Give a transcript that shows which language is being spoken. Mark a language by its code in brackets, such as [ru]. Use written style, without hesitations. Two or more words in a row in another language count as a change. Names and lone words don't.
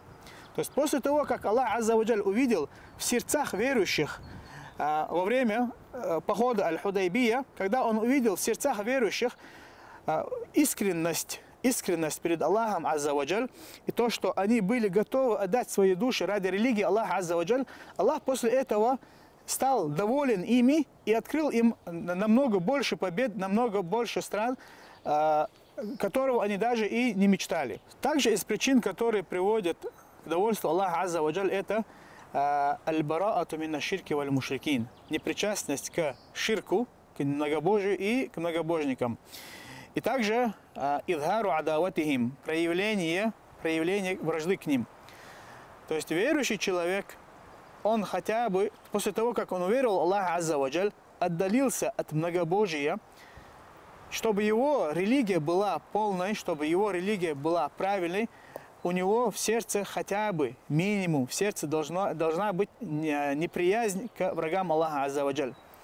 [ru] То есть после того, как Аллах [ar] عز وجل [ru] увидел в сердцах верующих во время похода Аль-Худайбия, когда он увидел в сердцах верующих искренность перед Аллахом [ar] عز وجل, [ru] и то, что они были готовы отдать свои души ради религии Аллаха [ar] عز وجل, [ru] Аллах после этого стал доволен ими и открыл им намного больше побед, намного больше стран, которого они даже и не мечтали. Также из причин, которые приводят к довольству Аллаха [ar] عز وجل, [ru] это [ar] البراءة من الشرك والمشركين, [ru] непричастность к ширку, к многобожию и к многобожникам. И также [ar] إظهار عداوتهم, [ru] проявление вражды к ним. То есть верующий человек, он хотя бы после того, как он уверовал в Аллаха [ar] عز وجل, [ru] отдалился от многобожия, чтобы его религия была полной, чтобы его религия была правильной, у него в сердце хотя бы минимум, в сердце должна быть неприязнь к врагам Аллаха [ar] عز وجل.